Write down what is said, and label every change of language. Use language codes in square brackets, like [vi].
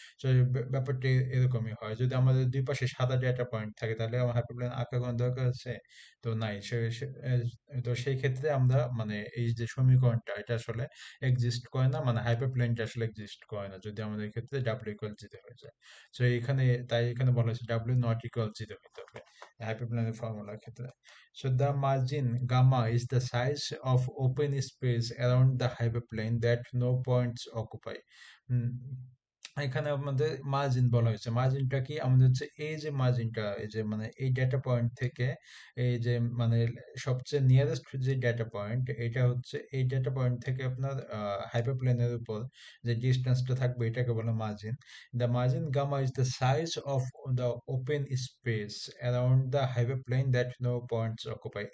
[bn] তো ব্যাপারটি এরকমই হয়। যদি আমাদের দুই পাশে সাদা ডেটা পয়েন্ট থাকে, তাহলে আমার হাইপারপ্লেন আঁকার কোনো দরকার আছে? তো নাই। তো সেই ক্ষেত্রে আমরা মানে এই যে সমীকরণটা, এটা আসলে এক্সিস্ট করে না, মানে হাইপারপ্লেনটা আসলে এক্সিস্ট করে না যদি আমাদের ক্ষেত্রে ডাব্লিউ ইকুয়াল জিরো হয়ে যায়। তো এখানে, তাই এখানে বলা হয়েছে ডাব্লিউ নট ইকুয়াল জিরো হতে হবে হাইপারপ্লেনের ফর্মুলার ক্ষেত্রে। [en] So the margin gamma is the size of open space around the hyperplane that no points occupy. [bn] এখানে আমাদের মার্জিন বলা হয়েছে। মার্জিনটা কি? আমাদের হচ্ছে এই যে মার্জিনটা, এই যে মানে এই ডেটা পয়েন্ট থেকে এই যে মানে সবচেয়ে নিয়ারেস্ট যে ডেটা পয়েন্ট, এটা হচ্ছে এই ডেটা পয়েন্ট থেকে আপনার হাইপারপ্লেনের উপর যে ডিস্টেন্সটা থাকবে এটাকে বলে margin. [en] The margin gamma is the size of the open space around the hyperplane that no points occupy.